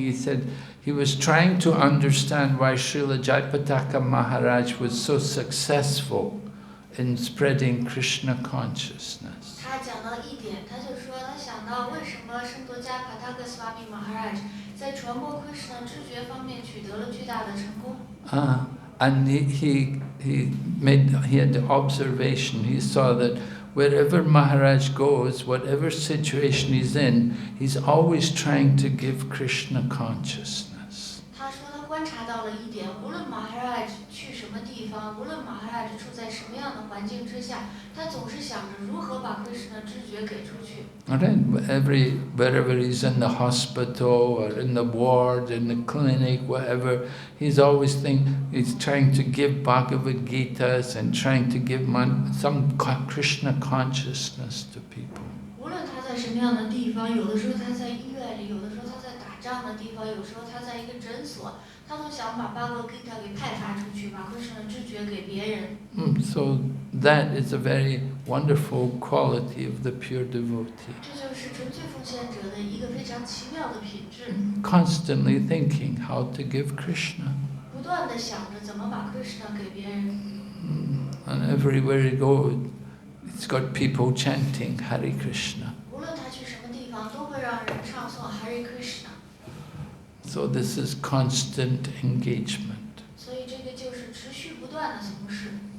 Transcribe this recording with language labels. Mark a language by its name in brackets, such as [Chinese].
[English] He said he was trying to understand why Srila Jayapataka Maharaj was so successful in spreading Krishna consciousness. [Chinese] 他讲到一点，他就说他想到为什么圣多迦帕塔克斯瓦米马哈拉在传播 Krishna 知觉方面取得了巨大的成功。 [English] And he had the observation. He saw that wherever Maharaj goes, whatever situation he's in, he's always trying to give Krishna consciousness. [Chinese] 他说他观察到了一点，无论马哈拉去什么地方，无论马哈拉处在什么样的环境之下，他总是想着如何把 Krishna 知觉给出去。 [English] Alright, wherever he's in the hospital or in the ward, in the clinic, whatever, he's trying to give Bhagavad Gitas and trying to give some Krishna consciousness to people. [Chinese] 无论他在什么样的地方，有的时候他在医院里，有的时候他在打仗的地方，有时候他在一个诊所，他都想把巴格 Gita 给派发出去，把 Krishna 知觉给别人。 [English] So that is a very wonderful quality of the pure devotee. [Chinese] 这就是纯粹奉献者的一个非常奇妙的品质。 [English] Constantly thinking how to give Krishna. [Chinese] 不断的想着怎么把 Krishna 给别人。 [English] And everywhere you go, it's got people chanting Hare Krishna. [Chinese] 无论他去什么地方，都会让人唱诵 Hare Krishna。 [English] So this is constant engagement. [Chinese] 所以这个就是持续不断的从事。